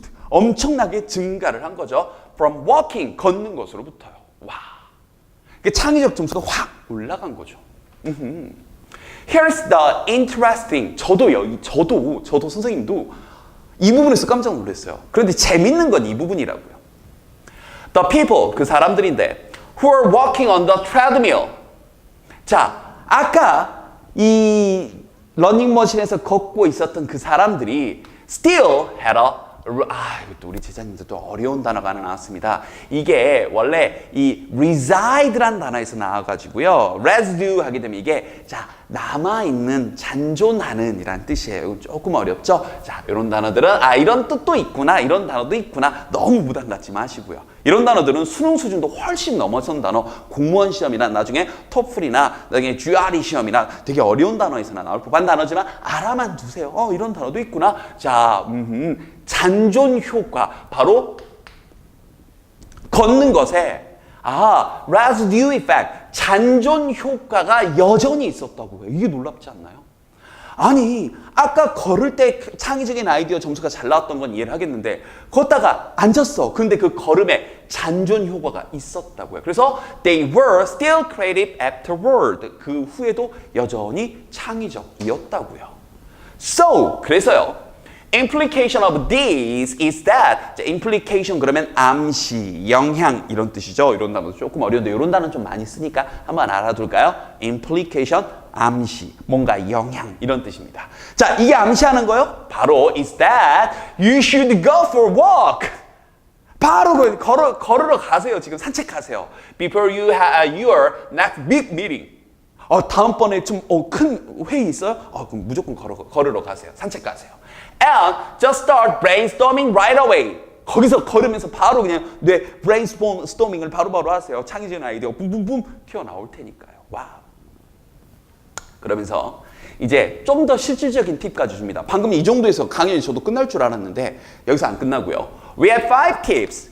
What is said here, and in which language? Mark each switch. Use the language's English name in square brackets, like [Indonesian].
[Korean] 엄청나게 증가를 한 거죠. [English] From walking, [Korean] 걷는 것으로부터요. 와, 창의적 점수가 확 올라간 거죠. [English] Here's the interesting. [Korean] 저도 선생님도 이 부분에서 깜짝 놀랐어요. 그런데 재밌는 건 이 부분이라고요. [English] The people, [Korean] 그 사람들인데 [English] who are walking on the treadmill. [Korean] 자, 아까 이 러닝머신에서 걷고 있었던 그 사람들이 [English] still had a [Korean] 이것도 우리 제자님들 또 어려운 단어가 하나 나왔습니다. 이게 원래 이 reside란 단어에서 나와가지고요. residue 하게 되면 이게 남아있는, 잔존하는 이란 뜻이에요. 이건 조금 어렵죠? 자, 이런 단어들은 이런 뜻도 있구나, 이런 단어도 있구나. 너무 부담 갖지 마시고요. 이런 단어들은 수능 수준도 훨씬 넘어선 단어, 공무원 시험이나 나중에 토플이나 나중에 GRE 시험이나 되게 어려운 단어에서나 나올 법한 단어지만 알아만 두세요. 이런 단어도 있구나. 자, 잔존 효과, 바로 걷는 것에 residue effect, 잔존 효과가 여전히 있었다고요. 이게 놀랍지 않나요? 아니, 아까 걸을 때 창의적인 아이디어 점수가 잘 나왔던 건 이해를 하겠는데 걷다가 앉았어. 근데 그 걸음에 잔존 효과가 있었다고요. 그래서 [English] they were still creative afterward. [Korean] 그 후에도 여전히 창의적이었다고요. [English] So, [Korean] 그래서요. [English] Implication of this is that, implication [Korean] 그러면 암시, 영향 이런 뜻이죠. 이런 단어도 조금 어려운데 이런 단어는 좀 많이 쓰니까 한번 알아둘까요? Implication, 암시, 뭔가 영향 이런 뜻입니다. 자, 이게 암시하는 거요? 바로 [English] is that you should go for a walk. [Korean] 바로 걸으러 가세요. 지금 산책하세요. [English] Before your next big meeting. [Korean] 다음번에 좀 큰 회의 있어요? 그럼 무조건 걸으러 가세요. 산책 가세요. [English] And just start brainstorming right away. [Korean] 거기서 걸으면서 바로 그냥 뇌 brainstorming을 바로바로 하세요. 창의적인 아이디어 붐붐붐 튀어나올 테니까요. 와. 그러면서 이제 좀 더 실질적인 팁까지 줍니다. 방금 이 정도에서 강연이 저도 끝날 줄 알았는데 여기서 안 끝나고요. [English] We have 5 tips.